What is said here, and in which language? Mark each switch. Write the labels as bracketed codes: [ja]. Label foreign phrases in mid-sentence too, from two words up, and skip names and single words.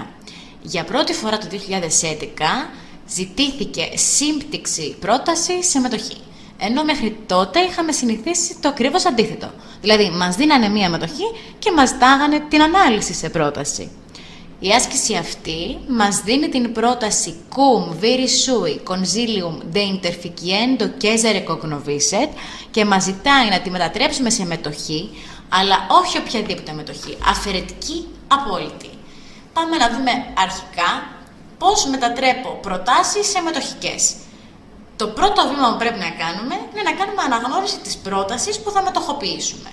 [el] Για πρώτη φορά το 2011 ζητήθηκε σύμπτυξη πρόταση σε μετοχή. Ενώ μέχρι τότε είχαμε συνηθίσει το ακριβώς αντίθετο. Δηλαδή, μας δίνανε μία μετοχή και μας ζητάγανε την ανάλυση σε πρόταση. Η άσκηση αυτή μας δίνει την πρόταση [la] cum viri sui consilium de interficiendo Caesare cognovisset [el] και μας ζητάει να τη μετατρέψουμε σε μετοχή, αλλά όχι οποιαδήποτε μετοχή, αφαιρετική απόλυτη. Πάμε να δούμε αρχικά πώς μετατρέπω προτάσεις σε μετοχικές. Το πρώτο βήμα που πρέπει να κάνουμε είναι να κάνουμε αναγνώριση της πρότασης που θα μετοχοποιήσουμε.